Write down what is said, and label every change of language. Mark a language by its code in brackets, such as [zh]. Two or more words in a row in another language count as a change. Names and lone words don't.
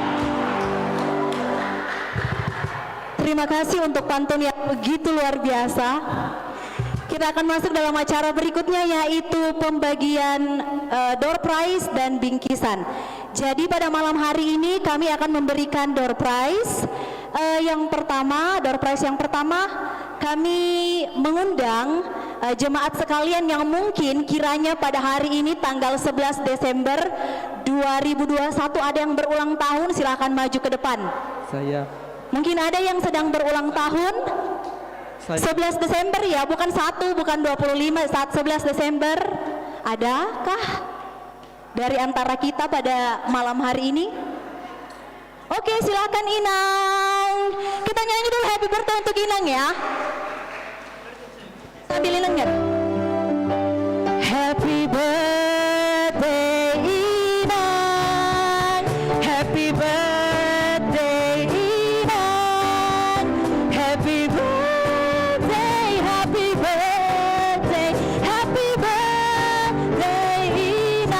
[id] Terima kasih untuk pantun yang begitu luar biasa. Kita akan masuk dalam acara berikutnya, yaitu pembagian [en] door prize [id] dan bingkisan. Jadi pada malam hari ini kami akan memberikan [en] door prize. Door prize [id] yang pertama kami mengundang jemaat sekalian yang mungkin kiranya pada hari ini tanggal 11 Desember 2021 ada yang berulang tahun, silakan maju ke depan. Saya. Mungkin ada yang sedang berulang tahun. 11 Desember ya, bukan 1, bukan 25, saat 11 Desember. Adakah dari antara kita pada malam hari ini? Oke, silakan Inang. Kita nyanyi dulu [en] happy birthday [id] untuk Inang ya. Sambil Inang ya. [en] Happy birthday [id] Inang. [en] Happy birthday Inang. Happy birthday, happy birthday, happy birthday Inang.